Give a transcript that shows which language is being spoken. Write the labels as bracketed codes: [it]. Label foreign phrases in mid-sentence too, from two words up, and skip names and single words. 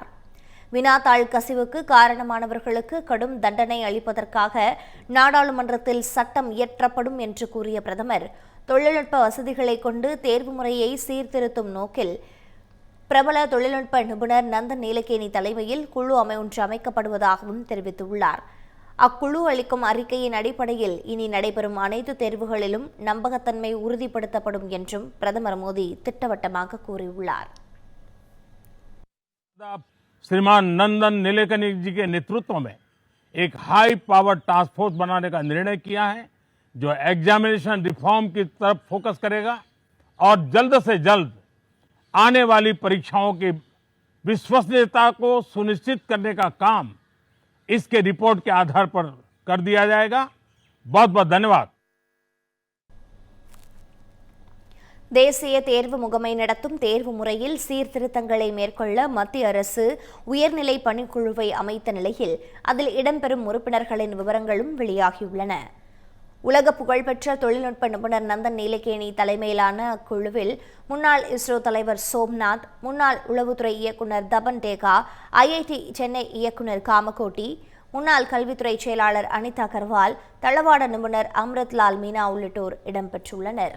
[ta] வினாத்தாள் கசிவுக்கு காரணமானவர்களுக்கு கடும் தண்டனை அளிப்பதற்காக நாடாளுமன்றத்தில் சட்டம் இயற்றப்படும் என்று கூறிய பிரதமர், தொழில்நுட்ப வசதிகளை கொண்டு தேர்வு முறையை சீர்திருத்தும் நோக்கில் பிரபல தொழில்நுட்ப நிபுணர் நந்தன் நீலகேணி தலைமையில் குழு ஒன்று அமைக்கப்படுவதாகவும் தெரிவித்துள்ளார். அக்குழு அளிக்கும் அறிக்கையின் அடிப்படையில் இனி நடைபெறும் அனைத்து தேர்வுகளிலும் நம்பகத்தன்மை உறுதிப்படுத்தப்படும் என்றும் பிரதமர் மோடி திட்டவட்டமாக கூறியுள்ளார். [hi] श्रीमान नंदन नीलेकनी जी के नेतृत्व में एक [en] high power task force [hi] बनाने का निर्णय किया है, जो [en] examination reform [hi] की तरफ फोकस करेगा और जल्द से जल्द आने वाली परीक्षाओं की विश्वसनीयता को सुनिश्चित करने का काम इसके रिपोर्ट के आधार पर कर दिया जाएगा. बहुत बहुत धन्यवाद. [ta] தேசிய தேர்வு முகமை நடத்தும் தேர்வு முறையில் சீர்திருத்தங்களை மேற்கொள்ள மத்திய அரசு உயர்நிலை பணிக்குழுவை அமைத்த நிலையில் அதில் இடம்பெறும் உறுப்பினர்களின் விவரங்களும் வெளியாகியுள்ளன. உலக புகழ்பெற்ற தொழில்நுட்ப நிபுணர் நந்தன் நீலகேணி தலைமையிலான அக்குழுவில் முன்னாள் இஸ்ரோ தலைவர் சோம்நாத், முன்னாள் உளவுத்துறை இயக்குநர் தபன் டேகா, ஐஐடி சென்னை இயக்குநர் காமகோட்டி, முன்னாள் கல்வித்துறை செயலாளர் அனிதா கர்வால், தளவாட நிபுணர் அம்ரித்லால் மீனா உள்ளிட்டோர் இடம்பெற்றுள்ளனர்.